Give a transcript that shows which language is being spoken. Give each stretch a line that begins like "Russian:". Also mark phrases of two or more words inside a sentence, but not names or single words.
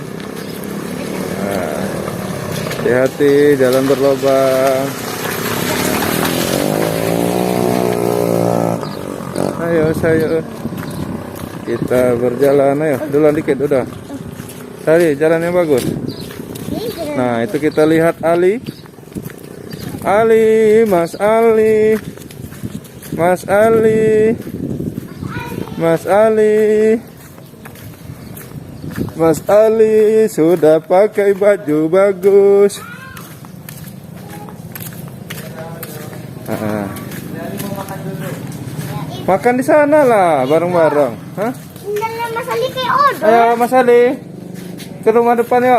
Indonesian: Nah, hati-hati, jalan berlobang. Ayo saya, kita berjalan. Ayo, duluan dikit udah. Tadi jalan yang bagus. Nah, itu kita lihat Ali. Ali, Mas Ali. Mas Ali. Mas Ali. Mas Ali sudah pakai baju bagus. Makan di sana lah, bareng-bareng. Hah? Tinggalnya Mas Ali kayak Odo. Ayo Mas Ali, ke rumah depan yuk.